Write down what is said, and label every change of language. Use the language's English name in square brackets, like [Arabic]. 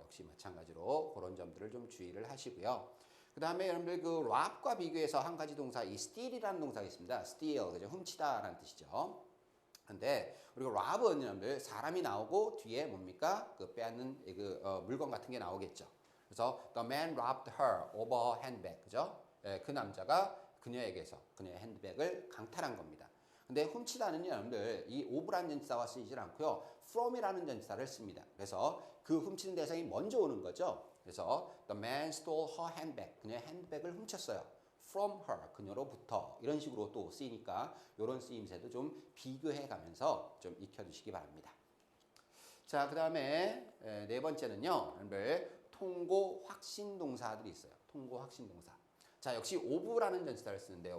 [Korean] 역시 마찬가지로 그런 점들을 좀 주의를 하시고요. 그 다음에 여러분들 그 rob과 비교해서 한 가지 동사, 이 steal이라는 동사가 있습니다. steal, 그죠? 훔치다라는 뜻이죠. 근데 우리가 rob은 여러분들 사람이 나오고 뒤에 뭡니까? 그 빼앗는 물건 같은 게 나오겠죠. [English] 그래서 the man robbed her of her handbag, 그죠? [Korean] 그 남자가 그녀에게서 그녀의 핸드백을 강탈한 겁니다. 근데 훔치다는 여러분들 이 of라는 전치사와 쓰이질 않고요. from이라는 전치사를 씁니다. 그래서 그 훔치는 대상이 먼저 오는 거죠. [English] 그래서 the man stole her handbag, [Korean] 그녀의 핸드백을 훔쳤어요. [English] from her, [Korean] 그녀로부터 이런 식으로 또 쓰이니까 이런 쓰임새도 좀 비교해 가면서 좀 익혀두시기 바랍니다. 자, 그 다음에 네 번째는요, 여러분들 통고 확신 동사들이 있어요. 통고 확신 동사. 자, 역시 of라는 전치사를 쓰는데요.